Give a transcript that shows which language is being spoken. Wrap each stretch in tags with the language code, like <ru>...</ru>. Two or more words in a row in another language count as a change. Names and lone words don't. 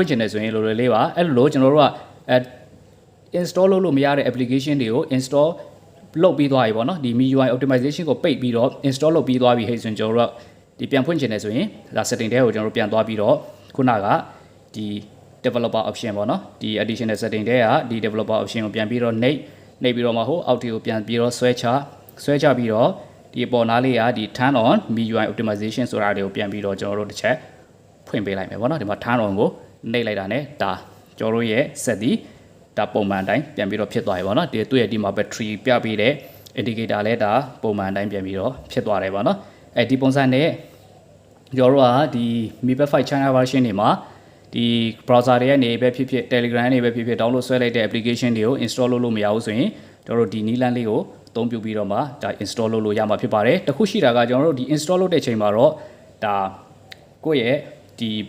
<my>င့်ချင်တယ်ဆိုရင်လိုလိုလေးပါအဲ့လိုကျွန်တော်တို့ကinstall လုပ်လို့မရတဲ့ application တွေကို install လုပ်ပြီးသွားပြီပေါ့နော်ဒီ MIUI optimization ကိုပိတ်ပြီးတော့ install လုပ်ပြီးသွားပြီဟဲ့ဆိုရင်ကျွန်တော်တို့ဒီပြန်ဖွင့်ချင်တယ်ဆိုရင်ဒါ setting တဲကိုကျွန်တော်တို့ပြန်သွားပြီးတော့ခုနကဒီ</my> <en>developer option</en> <my>ပေါ့နော်ဒီ</my> <en>additional setting</en> <my>တဲကဒီ developer option ကိုပြန်ပြီးတော့နှိပ်ပြီးတော့မှဟိုအောက်ကိုပြန်ပြီးတော့ဆွဲချပြီးတော့ဒီအပေါ်နားလေးကဒီ</my> <en>turn on MIUI optimization</en> <my>ဆိုတာတွေကိုပြန်ပြီးတော့ကျွန်တော်တို့တစ်ချက်ဖွင့်ပေးလိုက်မယ်ပေါ့နော်ဒီမှာ</my> <en>turn on</en> <my>ကိုနှိပ်လိုက်တာ ਨੇ ဒါကျွန်တော်တို့ရဲ့ set ဒီဒါပုံမှန်တိုင်းပြန်ပြီးတော့ဖြစ်သွားပြီပေါ့နော်ဒီသူ့ရဲ့ဒီမှာ battery ပြပေးတဲ့ indicator လဲဒါပုံမှန်တိုင်းပြန်ပြီးတော့ဖြစ်သွားတယ်ပေါ့ နော်ဒီပုံစံနဲ့ကျွန်တော်တို့ကဒီ Mi Pad 5 China version တွေမှာဒီ browser တွေကနေပဲဖြစ်ဖြစ် Telegram တွေပဲဖြစ်ဖြစ် download ဆွဲလိုက်တဲ့ application တွေကို install လုပ်လို့မရဘူးဆိုရင်ကျွန်တော်တို့ဒီနည်းလမ်းလေးကိုအသုံးပြုပြီးတော့မှဒါ install လုပ်လို့ရမှာဖြစ်ပါတယ်တခုရှိတာကကျွန်တော်တို့ဒီ install လုပ်တဲ့ချိန်မှာတော့ဒါကိုယ့်ရဲ့ဒီ</my>